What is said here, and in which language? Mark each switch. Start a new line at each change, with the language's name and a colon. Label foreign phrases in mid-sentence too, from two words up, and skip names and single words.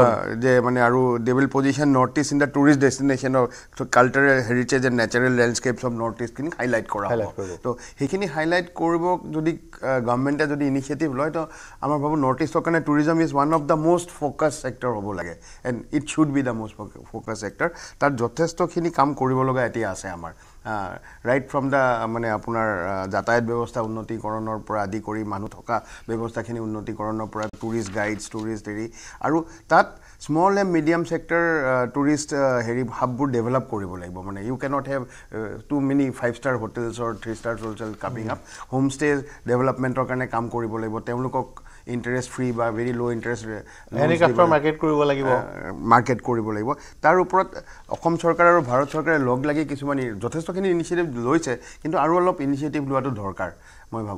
Assamese: যে মানে আৰু
English: they will position North East in the tourist destination of cultural heritage and natural landscapes of
Assamese: নৰ্থ ইষ্টখিনি হাইলাইট কৰা হ'ব তো সেইখিনি হাইলাইট কৰিব যদি গভৰ্ণমেণ্টে যদি ইনিচিয়েটিভ লয় তো আমাৰ ভাবোঁ নৰ্থ ইষ্টৰ কাৰণে
English: tourism is one of the most focus sector
Assamese: হ'ব লাগে
English: and it should be the most focus sector
Assamese: তাত যথেষ্টখিনি কাম কৰিব লগা এতিয়া আছে আমাৰ
English: right from the
Assamese: মানে আপোনাৰ যাতায়াত ব্যৱস্থা উন্নতিকৰণৰ পৰা আদি কৰি মানুহ থকা ব্যৱস্থাখিনি উন্নতিকৰণৰ পৰা
English: tourist guides
Assamese: টুৰিষ্ট হেৰি আৰু তাত
English: small and medium sector
Assamese: টুৰিষ্ট হেৰি হাববোৰ ডেভেলপ কৰিব লাগিব মানে
English: you cannot have too many 5-star hotels or 3-star hotel coming up
Assamese: হোমষ্টে ডেভেলপমেণ্টৰ কাৰণে কাম কৰিব লাগিব তেওঁলোকক
English: interest free
Assamese: বা
English: very low interest
Assamese: মাৰ্কেট কৰিব লাগিব তাৰ ওপৰত অসম চৰকাৰ আৰু ভাৰত চৰকাৰে লগ লাগি কিছুমান যথেষ্টখিনি ইনিচিয়েটিভ লৈছে কিন্তু আৰু অলপ ইনিচিয়েটিভ লোৱাটো দৰকাৰ মই ভাবোঁ